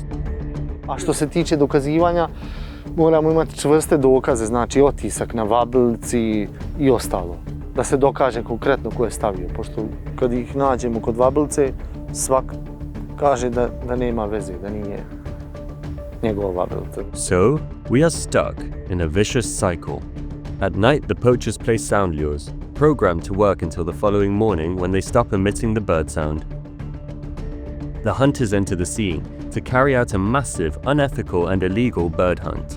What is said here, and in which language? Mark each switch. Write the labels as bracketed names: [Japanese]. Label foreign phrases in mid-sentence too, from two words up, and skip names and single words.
[Serbian] A što se tiče dokazivanja, moramo imati čvrste dokaze, znači otisak na vabilici i ostalo. Da se dokaže konkretno ko je stavio, pošto kad ih nađemo kod vabilice, svak kaže da nema veze, da nije njegova vabilica. [English] So, we are stuck in a vicious cycle. At night, the poachers place sound lures, programmed to work until the following morning when they stop emitting the bird sound. The hunters enter the scene to carry out a massive, unethical and illegal bird hunt.